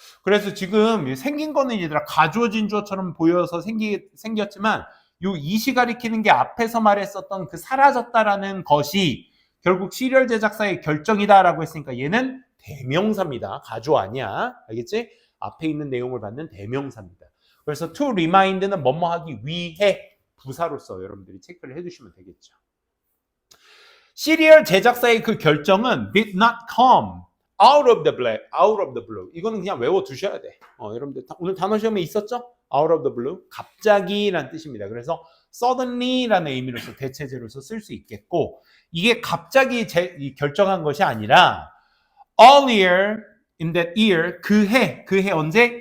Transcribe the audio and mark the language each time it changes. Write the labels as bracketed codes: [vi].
[ko] 그래서 지금 생긴 거는 얘들아 가주어진 주어처럼 보여서 생겼지만 이 가리키는 게 앞에서 말했었던 그 사라졌다라는 것이 결국 시리얼 제작사의 결정이다라고 했으니까 얘는 대명사입니다. 가주어 아니야. 알겠지? 앞에 있는 내용을 받는 대명사입니다. 그래서 to remind는 뭐뭐 하기 위해 부사로서 여러분들이 체크를 해두시면 되겠죠. 시리얼 제작사의 그 결정은 [en] did not come out of the blue. [ko] 이거는 그냥 외워두셔야 돼. 여러분들 오늘 단어 시험에 있었죠? out of the blue. 갑자기라는 뜻입니다. 그래서 suddenly라는 의미로서 대체제로서 쓸 수 있겠고 이게 갑자기 결정한 것이 아니라 [en] earlier in that year [ko] 그 해 언제?